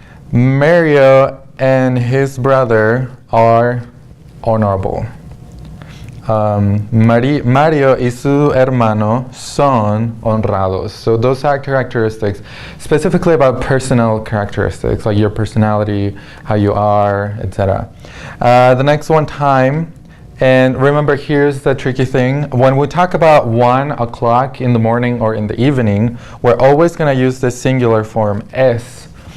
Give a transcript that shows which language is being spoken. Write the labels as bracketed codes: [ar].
[en] Mario and his brother are honorable. [es] Mario y su hermano son honrados. [en] So those are characteristics, specifically about personal characteristics, like your personality, how you are, etc. The next one, time. And remember, here's the tricky thing. When we talk about 1 o'clock in the morning or in the evening, we're always going to use the singular form, es.